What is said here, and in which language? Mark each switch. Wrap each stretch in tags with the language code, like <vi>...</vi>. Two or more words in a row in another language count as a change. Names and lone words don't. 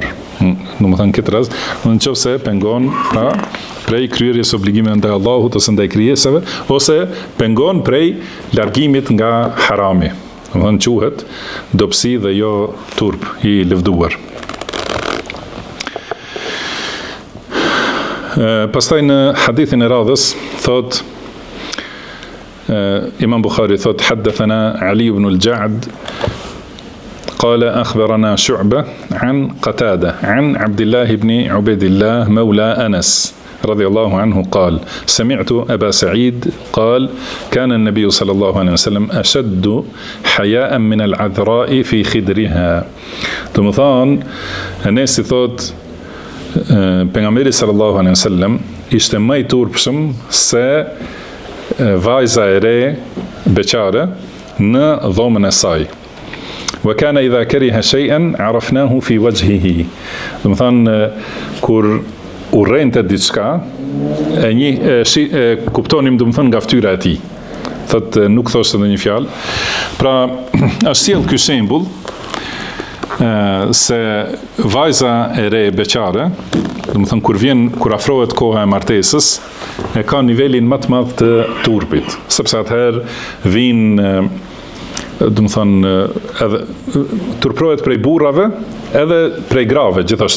<sq>Këtë rast, nëse pengon prej kryerjes obligimeve ndaj Allahut ose ndaj krijesave, ose pengon prej largimit nga harami. Quhet dobësi dhe jo turp i lëvduar. Pastaj në hadithin e radhës thot Imam Bukhari thot</sq> <ar>حدثنا علي بن الجعد قال أخبرنا شعبة عن قتادة عن عبد الله بن عبيد الله مولى أنس رضي الله عنه قال سمعت أبا سعيد قال كان النبي صلى الله عليه وسلم أشد حياء من العذراء في خدرها.</ar> <sq>Domethën Anesi thot pejgamberi</sq> <ar>صلى الله عليه وسلم</ar> <sq>ishte më i turpshëm se vajza e re beqare në dhomën e saj.</sq> <ar>وكان إذا كره شيئا عرفناه في وجهه.</ar> <sq>Do të thonë kur urrente diçka, kuptonim do të thonë nga fytyra e tij. Thotë nuk thoshte ndonjë fjalë. Pra është sjell ky shembull se vajza e re beqare, do të thonë kur afrohet koha e martesës, e ka nivelin më të madh të turpit, sepse atëherë vijnë do të thonë edhe turprohet prej burrave edhe prej grave gjithashtu.</sq>